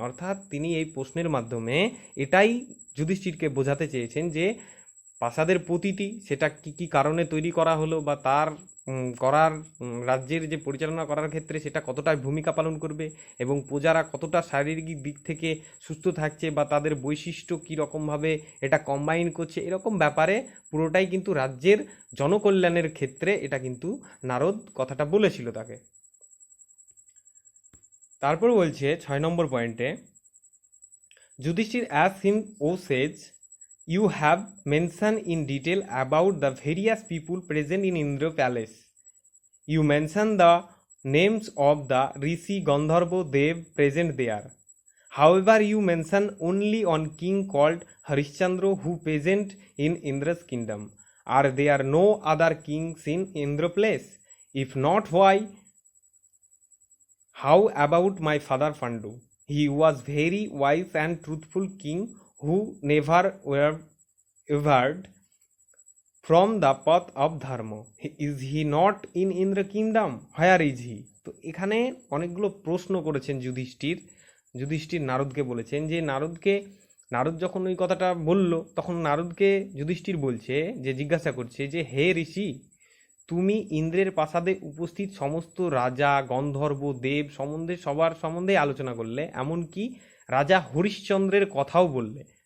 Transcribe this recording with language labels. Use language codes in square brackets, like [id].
[bn] অর্থাৎ তিনি এই প্রশ্নের মাধ্যমে এটাই যুধিষ্ঠিরকে বোঝাতে চেয়েছেন যে প্রাসাদের প্রতীতি সেটা কি কি কারণে তৈরি করা হলো, বা তার করার রাজ্যের যে পরিচালনা করার ক্ষেত্রে সেটা কতটা ভূমিকা পালন করবে, এবং প্রজারা কতটা শারীরিক দিক থেকে সুস্থ থাকছে, বা তাদের বৈশিষ্ট্য কীরকমভাবে এটা কম্বাইন করছে, এরকম ব্যাপারে পুরোটাই কিন্তু রাজ্যের জনকল্যাণের ক্ষেত্রে এটা কিন্তু নারদ কথাটা বলেছিল তাকে। তারপর বলছে 6 নম্বর পয়েন্টে, [en] Yudhishthir as him O Sage you have mentioned in detail about the various people present in Indra palace. You mention the names of the Rishi Gandharva Dev present there. However, you mention only one king called Harishchandra who present in Indra's kingdom. Are there no other kings in Indra place? If not, why? How about my father Pandu? He was very wise and truthful king who never wavered from the path of dharma. Is he not in Indra kingdom? Where is he? [bn] তো এখানে অনেকগুলো প্রশ্ন করেছেন যুধিষ্ঠির নারদকে বলেছেন যে নারদ যখন ওই কথাটা বলল তখন নারদকে যুধিষ্ঠির বলছে, যে জিজ্ঞাসা করছে যে হে ঋষি, তুমি ইন্দ্রের প্রাসাদে উপস্থিত সমস্ত রাজা, গন্ধর্ব, দেব সবার সম্বন্ধে আলোচনা করলে, এমনকি রাজা হরিশ্চন্দ্রের কথাও বললে।